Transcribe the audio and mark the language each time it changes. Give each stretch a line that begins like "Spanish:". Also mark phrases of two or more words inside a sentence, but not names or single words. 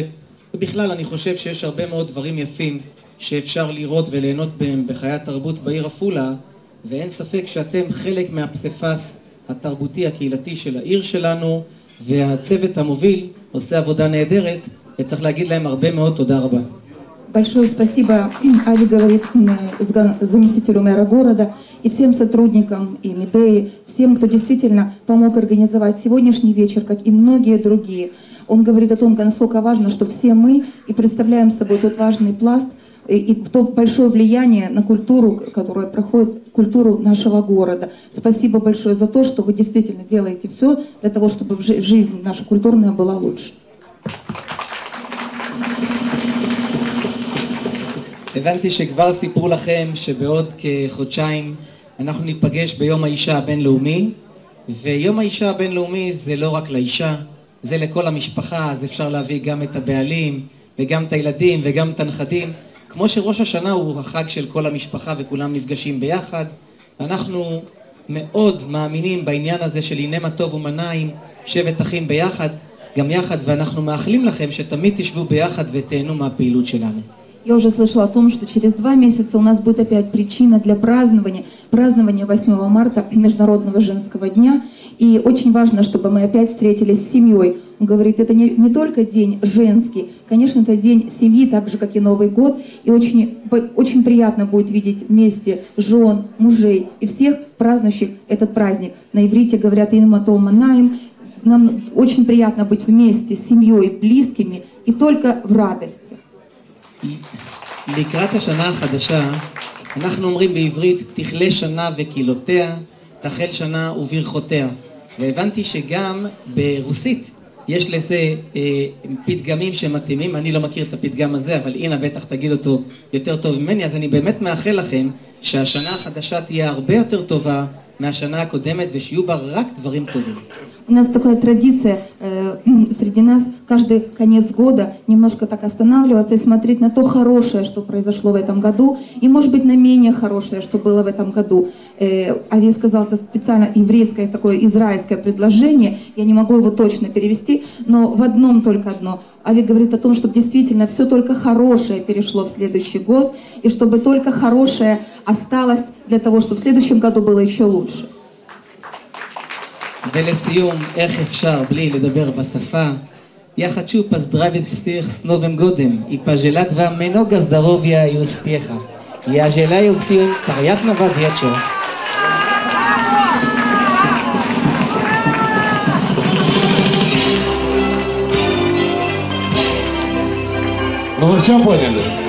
Hebrew: ובכלל אני חושב שיש הרבה מאוד דברים יפים שאפשר לראות וליהנות בהם בחיי התרבות בעיר עפולה, ואין ספק שאתם חלק מהפסיפס התרבותי הקהילתי של העיר שלנו, והצוות המוביל עושה עבודה נהדרת, וצריך להגיד להם הרבה מאוד תודה рба.
Russian: Большое спасибо, Али говорит, заместителю мэра города и всем сотрудникам и Медеи, всем, кто действительно помог организовать сегодняшний вечер, как и многие другие. Он говорит о том, насколько важно, что все мы и представляем собой тот важный пласт и то большое влияние на культуру, которая проходит, культуру нашего города. Спасибо большое за то, что вы действительно делаете все для того, чтобы жизнь наша культурная была лучше.
Hebrew: הבנתי שכבר סיפרו לכם שבעוד כחודשיים אנחנו ניפגש ביום האישה הבינלאומי, ויום האישה הבינלאומי זה לא רק לאישה, זה לכל המשפחה, אז אפשר להביא גם את הבעלים וגם את הילדים וגם את הנכדים. כמו שראש השנה הוא החג של כל המשפחה וכולם נפגשים ביחד, אנחנו מאוד מאמינים בעניין הזה של הנה מה טוב ומה נעים, שבט אחים ביחד, גם יחד, ואנחנו מאחלים לכם שתמיד תשבו ביחד ותהנו מהפעילות שלנו.
Russian: Я уже слышала о том, что через 2 месяца у нас будет опять причина для празднования 8 марта, Международного женского дня. И очень важно, чтобы мы опять встретились с семьей. Он говорит, это не только день женский, конечно, это день семьи, так же, как и Новый год. И очень приятно будет видеть вместе жен, мужей и всех празднующих этот праздник. На иврите говорят
Hebrew: «הנה מה נעים».
Russian: Нам очень приятно быть вместе с семьей, близкими и только в радости.
Hebrew: לקראת השנה החדשה, אנחנו אומרים בעברית, תכלה שנה וקילותיה, תחל שנה וברכותיה. והבנתי שגם ברוסית יש לזה פתגמים שמתאימים, אני לא מכיר את הפתגם הזה, אבל אינה בטח תגיד אותו יותר טוב ממני, אז אני באמת מאחל לכם שהשנה החדשה תהיה הרבה יותר טובה מהשנה הקודמת ושיהיו בה רק דברים טובים. У нас такая традиция среди нас каждый конец года немножко так останавливаться и смотреть на то хорошее, что произошло в этом году, и, может быть, на менее хорошее, что было в этом году. Ави сказал, это специально еврейское, такое израильское предложение, я не могу его точно перевести, но в одном только одно. Ави говорит о том, чтобы действительно все только хорошее перешло в следующий год, и чтобы только хорошее осталось для того, чтобы в следующем году было еще лучше. ולסיום, איך אפשר בלי לדבר בשפה?
Russian: Ja хочу поздравить всех с Новым годом и пожелать вам много здоровья и успеха. Я желаю всем приятного вечера. Ну вы все поняли?